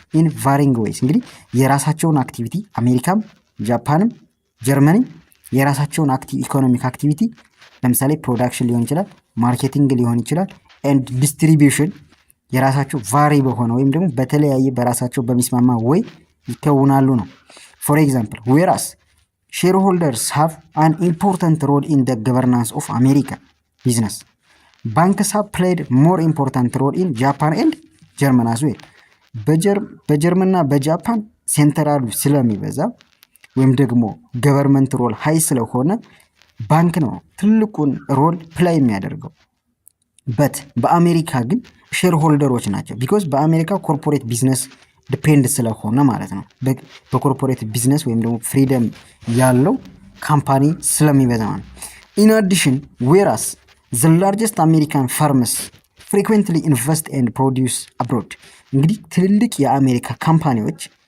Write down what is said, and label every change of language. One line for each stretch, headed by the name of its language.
English: in varying ways።
Amharic: እንግዲህ የራሳቸውን አክቲቪቲ አሜሪካም ጃፓንም ጀርመንም የራሳቸውን ኢኮኖሚክ አክቲቪቲ ለምሳሌ ፕሮዳክሽን ሊሆን ይችላል፣ ማርኬቲንግ ሊሆን ይችላል ኤንድ ዲስትሪቢዩሽን የራሳቸው ቫሪ በሆነ ወይም ደግሞ በተለያየ በራሳቸው በሚስማማ ወይ ይከውናሉ ነው።
English: ፎር ኤግዛምፕል ዌራስ shareholders have an important role in the governance of American business. Banks have played more important role in Japan and Germany as well.
Amharic: በጀርመንና በጃፓን ሴንትራሉ ስለሚበዛ ወይም ደግሞ ገቨርንመንት ሮል ሃይ ስለሆነ ባንክ ነው ትልቁን ሮል ፕላይ የሚያደርገው። በት በአሜሪካ ግን ሼር ሆልደሮች ናቸው። ቢኮዝ በአሜሪካ ኮርፖሬት ቢዝነስ ዲፔንድ ስለሆነ ማለት ነው። በኮርፖሬት ቢዝነስ ወይም ደግሞ ፍሪደም ያለው ካምፓኒ ስለሚበዛ ነው።
English: ኢን አዲሽን ዌራስ ዘ ላርጀስት አሜሪካን ፋርምስ ፍሪኩዌንትሊ ኢንቨስት ኤንድ ፕሮዲውስ አብሮድ።
Amharic: እንግዲህ ትልልቅ የአሜሪካ ካምፓኒዎች